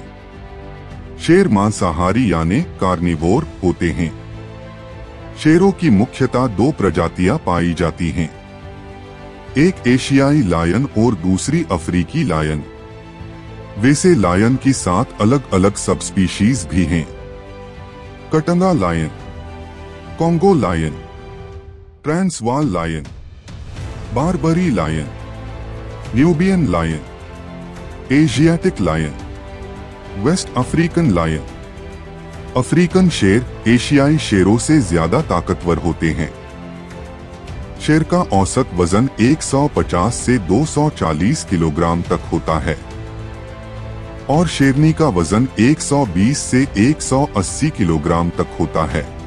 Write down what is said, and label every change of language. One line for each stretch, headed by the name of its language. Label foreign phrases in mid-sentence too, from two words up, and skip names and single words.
Hindi: शेर मांसाहारी यानी कार्निवोर होते हैं। शेरों की मुख्यतः दो प्रजातियां पाई जाती हैं, एक एशियाई लायन और दूसरी अफ्रीकी लायन। वैसे लायन की 7 अलग अलग
English: sub species
Hindi: भी हैं। कटंगा लायन, कोंगो लायन, ट्रांसवाल लायन, बारबरी लायन, न्यूबियन लायन, एशियाटिक लायन,
English: West African lion.
Hindi: अफ्रीकन शेर एशियाई शेरों से ज्यादा ताकतवर होते हैं। शेर का औसत वजन 150 से 240 किलोग्राम तक होता है और शेरनी का वजन 120 से 180 किलोग्राम तक होता है।